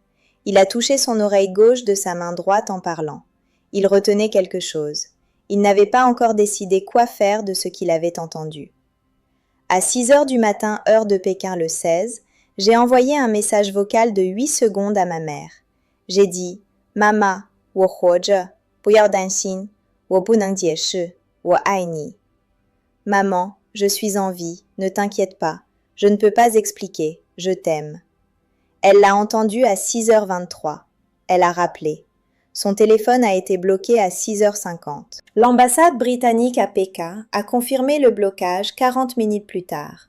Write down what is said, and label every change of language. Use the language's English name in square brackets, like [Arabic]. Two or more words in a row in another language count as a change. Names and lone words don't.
[French] Il a touché son oreille gauche de sa main droite en parlant. Il retenait quelque chose. Il n'avait pas encore décidé quoi faire de ce qu'il avait entendu. À 6 heures du matin, heure de Pékin le 16, j'ai envoyé un message vocal de 8 secondes à ma mère. J'ai dit « Mama, [Chinese] 我活着，不要担心，我不能解释，我爱你。” [French] Maman, je suis en vie, ne t'inquiète pas, je ne peux pas expliquer, je t'aime. Elle l'a entendu à 6h23. Elle a rappelé. Son téléphone a été bloqué à 6h50. L'ambassade britannique à Pékin a confirmé le blocage 40 minutes plus tard.